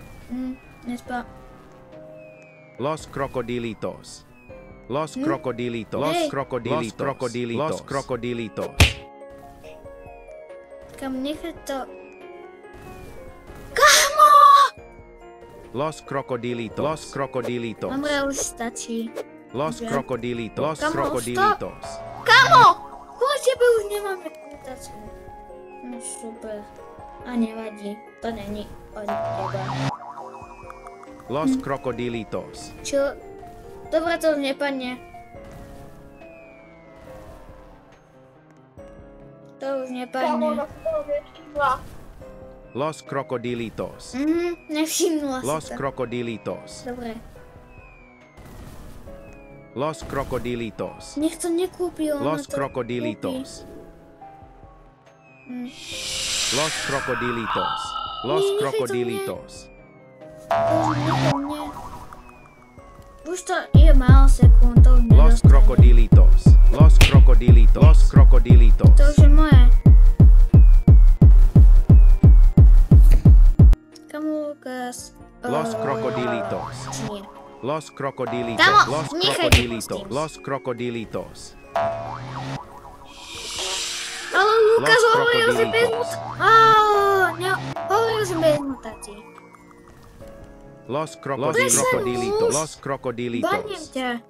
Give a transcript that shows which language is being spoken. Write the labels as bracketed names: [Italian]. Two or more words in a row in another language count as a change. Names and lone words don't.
[Slovak] Nespa... Los crocodilitos. Los crocodilitos. Hey. Los crocodilitos. Los crocodilitos. Los crocodilitos. Kam nechať to... Los crocodilitos. Los crocodilitos. Dobre, už stačí. Los Dobre. crocodilitos. Los Kamo, crocodilitos. Kamo! Kvôli tebe už nemáme mutáciu. No super. A nevadí. To není od teba. Los crocodilitos. Čo? Dobre, to už nepadne. To už Kámo, nepadne. ona si toho nevšimla. Los crocodilitos. Nevšimla Los si to. crocodilitos. Dobre. Los crocodilitos. Nech to nekúpi, ona Los to crocodilitos. kúpi. Los crocodilitos. Los Nie, nechaj to crocodilitos. To už nepadne. Už to je málo sekúnd, to už Los nedostane. crocodilitos. Los crocodilitos. Los crocodilitos. To už je moje. Kamu, Lukas? Los crocodilitos. Či nie? Los crocodilitos. Kamo, Los nechaj crocodilitos. to s tým. Los crocodilitos. Ale Lukas Los hovoril, že bez crocodilitos. hovoril, že bez mutácií. Los Prestaň crocodilitos. už. Los Baním crocodilitos. ťa.